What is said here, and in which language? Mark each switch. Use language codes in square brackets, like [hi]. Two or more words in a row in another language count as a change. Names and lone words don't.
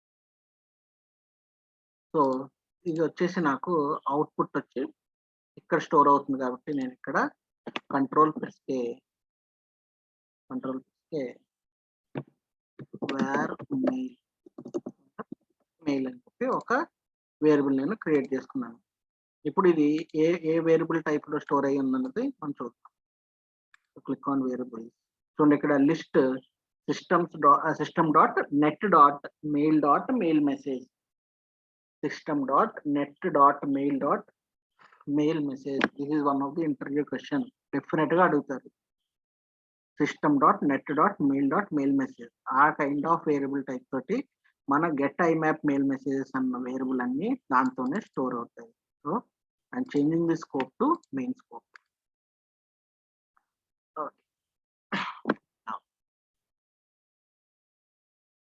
[te] సో, ఇది వచ్చేసి నాకు అవుట్‌పుట్ వచ్చి ఇక్కడ స్టోర్ అవుతుంది కాబట్టి నేను ఇక్కడ [en] control plus K [te] వేర్ మెయిల్ అని చెప్పి ఒక వేరియబుల్ నేను క్రియేట్ చేసుకున్నాను. ఇప్పుడు ఇది ఏ వేరియబుల్ టైప్‌లో స్టోర్ అయ్యి ఉందన్నది మనం చూద్దాం. [en] click on variable. [te] చూడండి ఇక్కడ లిస్ట్ system.net.mail.mail మెసేజ్. system.net.mail.mail మెసేజ్. [en] this is one of the interview question. [te] డెఫినిట్‌గా అడుగుతారు. system.net.mail.mail మెసేజ్. ఆ [en] kind of variable type [te] తోటి మన గెట్ ఐమ్యాప్ మెయిల్ మెసేజెస్ అన్న వేరియబుల్ అన్నీ దాంతోనే స్టోర్ అవుతాయి. [en] so, I'm changing the scope to main scope. [te] ఓకే.